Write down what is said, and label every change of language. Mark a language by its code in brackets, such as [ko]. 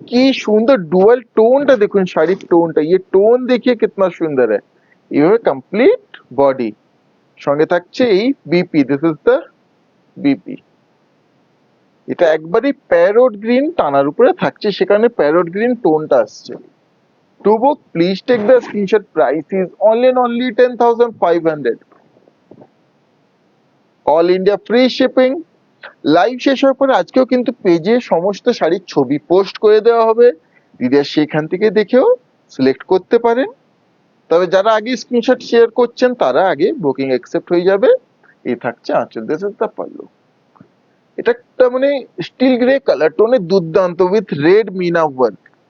[bn] কি সুন্দর ডুয়াল টোনটা দেখুন, শাড়ির টোনটা, [hi] ये टोन देखिए कितना सुंदर है। [bn] এইভাবে কমপ্লিট বডি। সঙ্গে থাকছে এই BP, [en] This is the BP. [bn] এটা একবারই প্যারোট গ্রিন টানার উপরে থাকছে, সেখানে প্যারোট গ্রিন টোনটা আসছে। [en] To book, please take the screenshot. Price is only and only 10,500. All India free shipping. [bn] Live শেষ হওয়ার পরে আজকেও কিন্তু পেজে সমস্ত শাড়ির ছবি পোস্ট করে দেওয়া হবে, দিদিরা সেখান থেকে দেখেও সিলেক্ট করতে পারেন। তবে যারা আগে স্ক্রিনশট শেয়ার করছেন তারা আগে বুকিং অ্যাকসেপ্ট হয়ে যাবে। এই থাকছে আঁচল, [en] This is the pallu. [bn] এটা একটা মানে স্টিল গ্রে কালার টোনে দুর্দান্ত [en] With red meena work.